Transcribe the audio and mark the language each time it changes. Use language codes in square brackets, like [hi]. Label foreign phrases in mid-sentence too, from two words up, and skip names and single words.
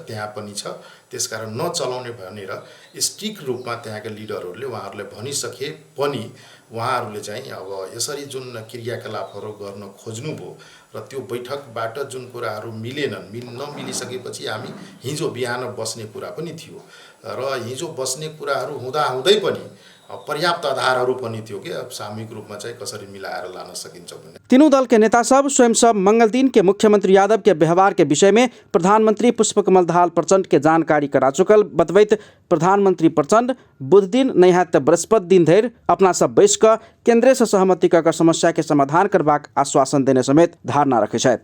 [ne] त्यहाँ पनि छ, त्यसकारण नचलाउने भनेर स्ट्रिक्ट रूपमा त्यहाँका लिडरहरूले उहाँहरूले भनिसके पनि उहाँहरूले चाहिँ अब यसरी जुन क्रियाकलापहरू गर्न खोज्नुभयो र त्यो बैठकबाट जुन कुराहरू नमिलिसकेपछि हामी हिजो बिहान बस्ने कुरा पनि थियो र हिजो बस्ने कुराहरू हुँदै पनि पर्याप्त आधारहरू पनि थियो कि अब सामूहिक रूपमा चाहिँ कसरी मिलाएर लान सकिन्छ भन्ने। [mai] तीनों दल के नेता सब स्वयं सब मंगल दिन के मुख्यमंत्री यादव के व्यवहार के विषय में प्रधानमंत्री पुष्पकमल दाहाल प्रचंड के जानकारी करा चुकल बतबैत प्रधानमंत्री प्रचंड बुध दिन नहीं है तो बृहस्पति दिन धैर्य अपना सब बैस कर केंद्र से सहमति कर समस्या के समाधान करबाक आश्वासन देने समेत धारणा रखे छथि।